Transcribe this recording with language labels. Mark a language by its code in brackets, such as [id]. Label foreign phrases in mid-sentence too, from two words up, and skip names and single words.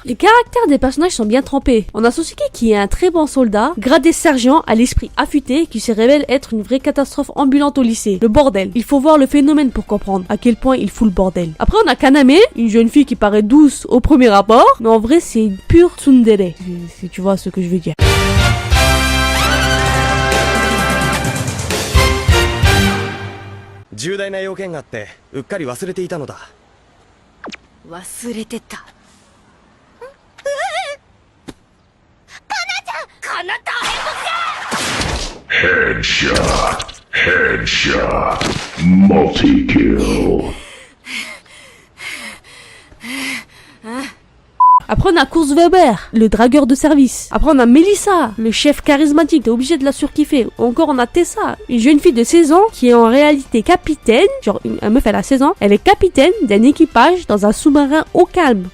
[fr] Les caractères des personnages sont bien trempés. On a Sosuke qui est un très bon soldat, gradé sergent, à l'esprit affûté, qui se révèle être une vraie catastrophe ambulante au lycée. Le bordel. Il faut voir le phénomène pour comprendre à quel point il fout le bordel. Après, on a Kaname, une jeune fille qui paraît douce au premier abord, mais en vrai, c'est une pure tsundere, si tu vois ce que je veux dire. [ja] 重大な用件があってうっかり忘れていたのだ。忘れてた。かなた Headshot, [en] multi-kill. [fr] Après, on a Kurt Weber, le dragueur de service. Après, on a Melissa, le chef charismatique. T'es obligé de la surkiffer. Encore, on a Tessa, une jeune fille de 16 ans qui est en réalité capitaine. Genre, une meuf, elle a 16 ans. Elle est capitaine d'un équipage dans un sous-marin au calme.